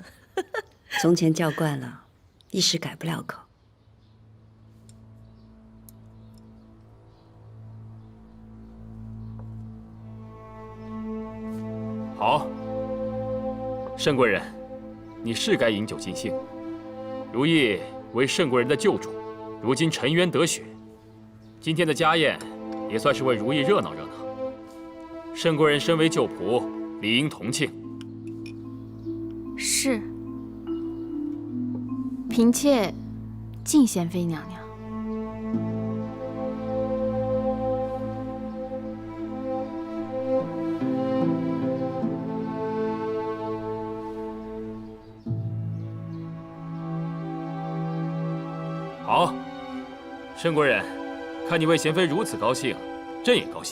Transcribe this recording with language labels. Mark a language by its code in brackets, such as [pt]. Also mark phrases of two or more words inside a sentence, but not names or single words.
[zh] 從前叫慣了，一時改不了口。好，慎贵人，你是該飲酒盡興。如意為慎貴人的救主，如今沉冤得雪，今天的家宴也算是為如意熱鬧熱鬧。慎貴人身為舊僕，理應同慶。是，嬪妾敬賢妃娘娘。好，慎贵人，看你为贤妃如此高興，朕也高興。